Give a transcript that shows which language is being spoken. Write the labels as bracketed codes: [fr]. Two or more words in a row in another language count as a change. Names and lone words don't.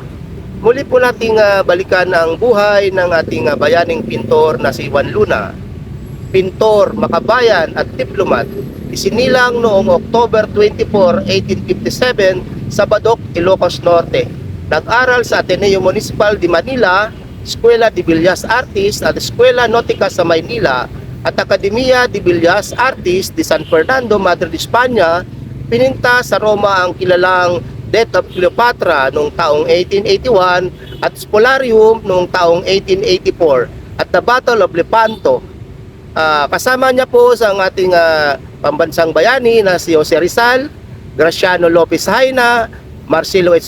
[tl] Muli po nating balikan ang buhay ng ating bayaning pintor na si Juan Luna. Pintor, makabayan at diplomat. Isinilang noong October 24, 1857 sa Badok, Ilocos Norte. Nag-aral sa Ateneo Municipal de Manila, Escuela de Bellas Artes at Escuela Nautica sa Maynila at Academia de Bellas Artes de San Fernando, Madrid, España. Pininta sa Roma ang kilalang Death of Cleopatra noong taong 1881 at Spolarium noong taong 1884 at The Battle of Lepanto. Kasama niya po sa ating pambansang bayani na si Jose Rizal, Graciano Lopez Haina, Marcelo H.